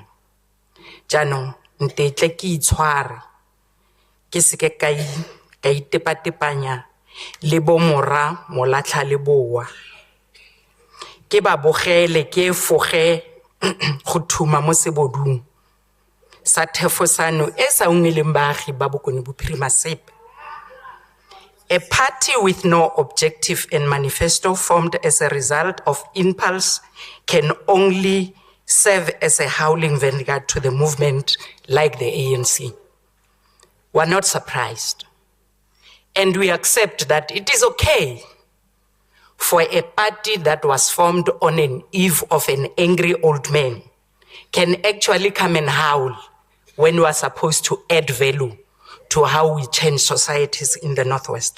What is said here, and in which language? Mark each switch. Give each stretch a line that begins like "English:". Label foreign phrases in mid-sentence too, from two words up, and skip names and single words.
Tswana: Jaanong ntetle ke itshware ke seke ka itepatepanya le bomora molatlha le boa. Ke ba bogele ke foge go thuma mo sebodung sa thefosano e sa ungeleng baagi ba Bokone Bophirima sepe.
English: A party with no objective and manifesto formed as a result of impulse can only serve as a howling vanguard to the movement like the ANC. We're not surprised. And we accept that it is okay for a party that was formed on an eve of an angry old man can actually come and howl when we are supposed to add value to how we change societies in the Northwest.